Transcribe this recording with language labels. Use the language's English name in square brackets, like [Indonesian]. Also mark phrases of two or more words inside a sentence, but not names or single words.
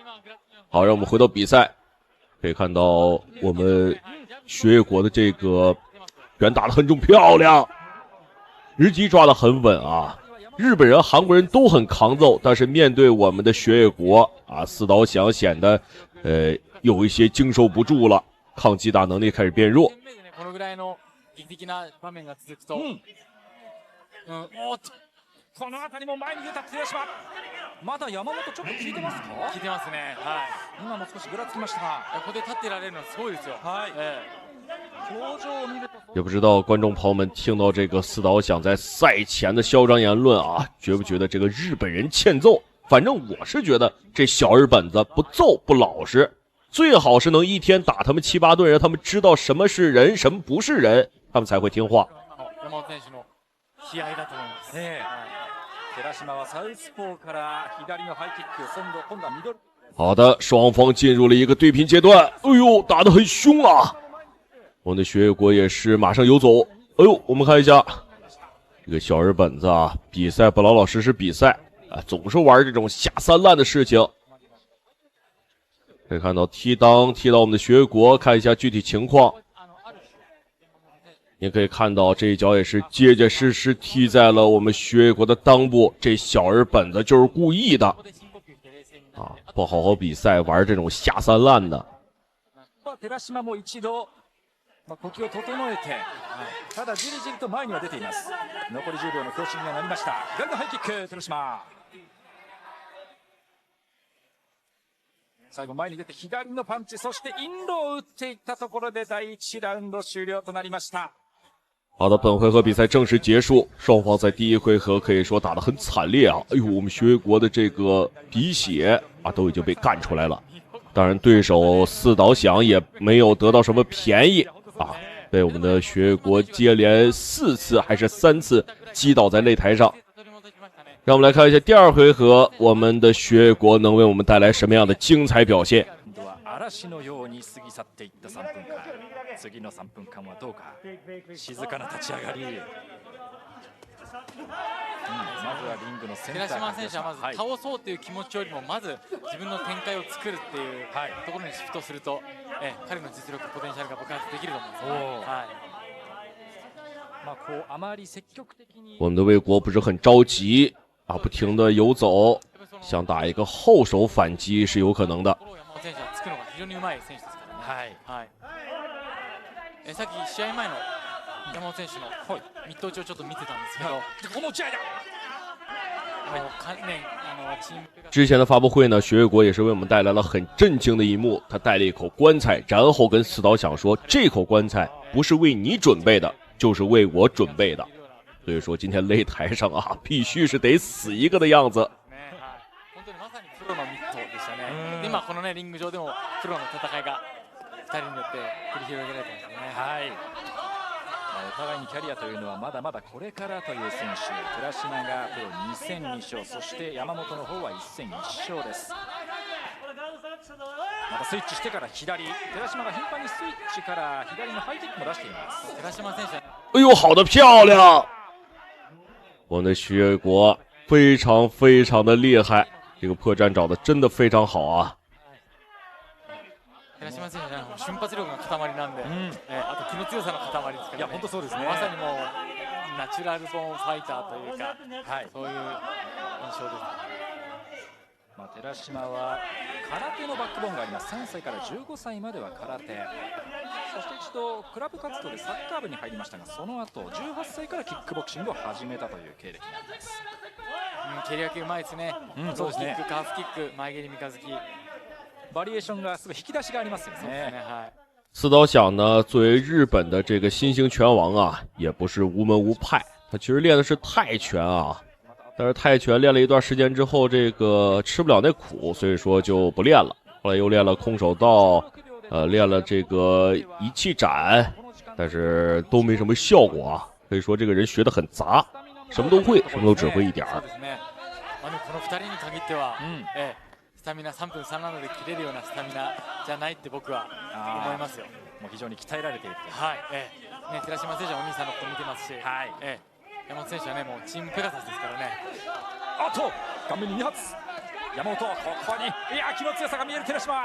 [Chinese] 好，讓我們回到比賽，可以看到我們學野國的這個拳打得很重，漂亮，日擊抓得很穩啊。日本人、韓國人都很抗揍，但是面對我們的學野國啊，四島響顯得有一些經受不住了，抗擊打能力開始變弱。 [Japanese] この辺りも前に出た寺島。まだ山本ちょっと効いてますか？効いてますね。はい。今も少しぐらつきましたが、ここで立ってられるのすごいですよ。はい。表情を見ると。 [Chinese] 也不知道觀眾朋友們聽到這個四島響在賽前的囂張言論啊，覺不覺得這個日本人欠揍？反正我是覺得這小日本子不揍不老實，最好是能一天打他們7、8頓，讓他們知道什麼是人，什麼不是人，他們才會聽話。 [Japanese] 山本選手の気合だと思います。寺島はサウスポーから左のハイキック、今度はミドル。 [Chinese] 好的，雙方進入了一個對拼階段。哎呦，打得很兇啊！我們的學野國也是馬上游走。哎呦，我們看一下這個小日本子啊，比賽不老老實實比賽啊，總是玩這種下三濫的事情。可以看到踢襠踢到我們的學野國，看一下具體情況。你可以看到這一腳也是結結實實踢在了我們學野國的襠部，這小日本子就是故意的啊！不好好比賽，玩這種下三濫的。 [Japanese] 寺島も一度呼吸を整えて、ただじりじりと前には出ています。残り10秒の強振にはなりました。左のハイキック、寺島。最後前に出て左のパンチ、そしてインロを打っていったところで第1ラウンド終了となりました。 [Chinese] 好的，本回合比賽正式結束，雙方在第一回合可以說打得很慘烈啊！哎呦，我們學野國的這個鼻血啊都已經被幹出來了。當然，對手四島響也沒有得到什麼便宜啊，被我們的學野國接連4次還是3次擊倒在擂台上。讓我們來看一下第二回合，我們的學野國能為我們帶來什麼樣的精彩表現。 [Japanese] 嵐のように過ぎ去っていった3分間。次の3分間はどうか。静かな立ち上がり。まずはリングのセンター。寺島選手はまず倒そうという気持ちよりもまず自分の展開を作るっていうところにシフトすると、彼の実力ポテンシャルが爆発できると思うんですよね。 [Chinese] 我們的衛國不是很着急啊，不停的游走，想打一個後手反擊是有可能的。 [Japanese] 選手はつくのが非常にうまい選手ですからね。はい。さっき試合前の山本選手のミット打ちをちょっと見てたんですけど、この打ち合いだ。 [Chinese] 之前的发布会呢，学月国也是为我们带来了很震惊的一幕，他带了一口棺材，然后跟四岛想说，这口棺材不是为你準備的，就是為我準備的。所以說今天擂台上啊，必須是得死一個的樣子。 [Japanese] 今このねリング上でもプロの戦いが2人によって繰り広げられてますね。はい。お互いにキャリアというのはまだまだこれからという選手。寺島がプロ2戦2勝、そして山本の方は1戦1勝です。またスイッチしてから左、寺島が頻繁にスイッチから左のハイキックも出しています。寺島選手、 [Chinese] 哎呦，好的漂亮！我们的徐月国非常非常的厉害，这个破绽找的真的非常好啊。 [Japanese] 寺島選手は瞬発力の塊なんで、あと気の強さの塊ですからね。いや本当そうですね。まさにもうナチュラルボーンファイターというか、そういう印象です。寺島は空手のバックボーンがあります。3歳から15歳までは空手、そして一度クラブ活動でサッカー部に入りましたが、その後18歳からキックボクシングを始めたという経歴になります。蹴り分けうまいですね。そうですね。キック、カーフキック、前蹴り三日月。バリエーションがすごい引き出しがありますよね。 [Chinese] 四岛想呢，作为日本的这个新兴拳王啊，也不是无门无派，他其实练的是泰拳啊。但是泰拳练了一段时间之后，这个吃不了那苦，所以說就不練了。後來又練了空手道，練了這個一氣斬，但是都沒什麼效果啊。可以說這個人學得很雜，什麼都會，什麼都只會一點兒。 [Japanese] この2人に限っては、スタミナ3分37で切れるようなスタミナじゃないって僕は思いますよ。もう非常に鍛えられていると。はい、ね、寺島選手はお兄さんのこと見てますし、山本選手はね、もうチームペガサスですからね。あと顔面に2発、山本ここに、いや気の強さが見える寺島。